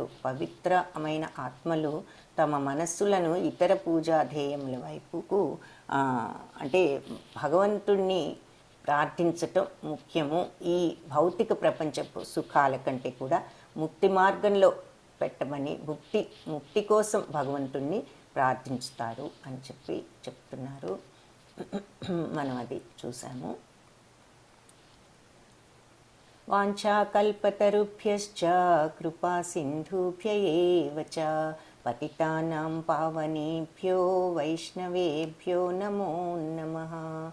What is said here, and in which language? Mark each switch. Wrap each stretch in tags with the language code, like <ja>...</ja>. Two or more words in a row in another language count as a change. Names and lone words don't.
<te>పవిత్రమైన ఆత్మలు తమ మనస్సులను ఇతర పూజా ధ్యేయముల వైపుకు, అంటే భగవంతుణ్ణి ప్రార్థించటం ముఖ్యము. ఈ భౌతిక ప్రపంచపు సుఖాల కంటే కూడా ముక్తి మార్గంలో పెట్టమని, ముక్తి కోసం భగవంతుణ్ణి ప్రార్థించుతారు అని చెప్తున్నారు. మనం అది చూసాము.</te> <sa>వాంఛాకల్పతరుభ్యశ్చ కృపా సింధుభ్య ఏవ చ పతితానాం పావనేభ్యో వైష్ణవేభ్యో నమో నమః.</sa>